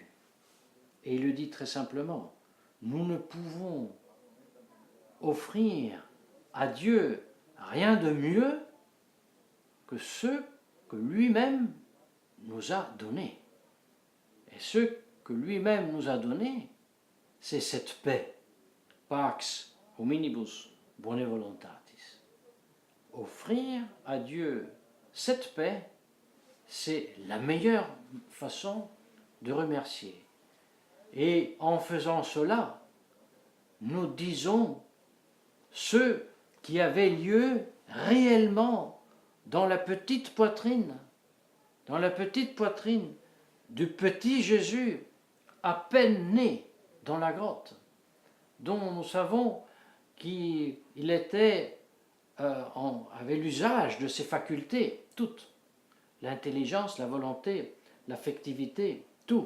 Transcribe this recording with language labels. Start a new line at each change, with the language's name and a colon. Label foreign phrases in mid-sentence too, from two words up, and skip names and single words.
French: Et il le dit très simplement, nous ne pouvons offrir à Dieu rien de mieux que ce que lui-même nous a donné. Et ce que lui-même nous a donné, c'est cette paix.
Latin: Pax hominibus bone voluntatis.
French: Offrir à Dieu cette paix, c'est la meilleure façon de remercier. Et en faisant cela, nous disons ce qui avait lieu réellement dans la petite poitrine du petit Jésus, à peine né dans la grotte, dont nous savons qu'il avait l'usage de ses facultés, toutes, l'intelligence, la volonté, l'affectivité, tout.